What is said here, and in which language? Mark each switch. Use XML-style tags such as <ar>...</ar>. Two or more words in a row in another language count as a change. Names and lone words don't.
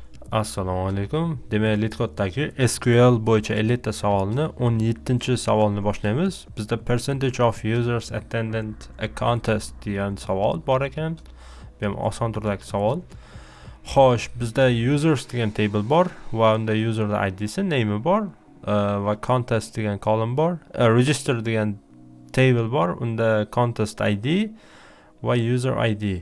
<uz>Assalomu alaykum. Demak, LeetCode'dagi SQL bo'yicha 50 ta savolni 17-savolni boshlaymiz. Bizda</uz> <en>percentage of users attended a contest</en> <uz>degan savol bor ekan. Bu ham oson turdagi savol. Xo'sh, bizda users degan table bor va unda user id'si, name'i bor va contest degan column bor. Register degan table bor, unda contest id va user id.</uz>